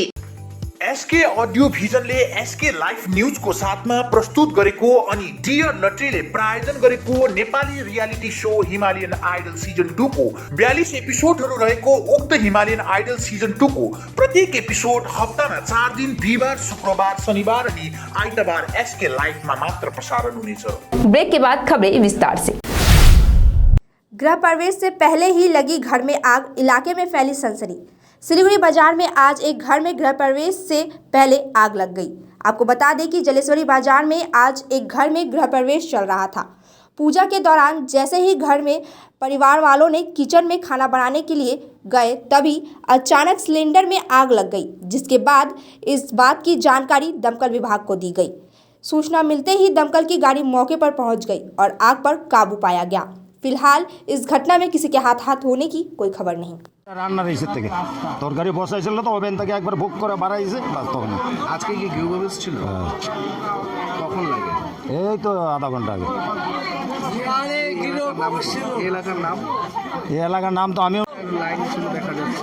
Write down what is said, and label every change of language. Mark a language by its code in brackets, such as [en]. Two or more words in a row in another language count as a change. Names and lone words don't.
[ne] एसके अडियो भिजनले एसके लाइफ न्यूजको साथमा प्रस्तुत गरेको अनि डियर लटरीले प्रायोजन गरेको नेपाली रियालिटी शो हिमालयन आइडल सिजन 2 को 42 एपिसोडहरू रहेको उक्त हिमालयन आइडल सिजन 2 को प्रत्येक एपिसोड हप्तामा 4 दिन बिहिबार, शुक्रबार, शनिबार अनि आइतबार एसके लाइफमा मात्र प्रसारण हुनेछ। [hi] ब्रेक के बाद खबरें विस्तार से। गृह प्रवेश से पहले ही लगी घर में आग, इलाके में फैली सनसनी। सिलीगुड़ी बाजार में आज एक घर में गृह प्रवेश से पहले आग लग गई। आपको बता दें कि जलेश्वरी बाजार में आज एक घर में गृह प्रवेश चल रहा था। पूजा के दौरान जैसे ही घर में परिवार वालों ने किचन में खाना बनाने के लिए गए, तभी अचानक सिलेंडर में आग लग गई, जिसके बाद इस बात की जानकारी दमकल विभाग को दी गई। सूचना मिलते ही दमकल की गाड़ी मौके पर पहुंच गई और आग पर काबू पाया गया। फिलहाल इस घटना में किसी के हाथ होने की कोई खबर नहीं। [bn] রান্না রয়েছে থেকে তরকারি বসাইছিল তো ওভেন থেকে একবার বুক করে বাড়াইছে বাস তখন। আজকে কি গৃহ প্রবেশ ছিল? কখন লাগে? এই তো আধা ঘন্টা আগে। এলাকার নাম? এই এলাকার নাম তো আমিও লাইন ছিল দেখা যাচ্ছে।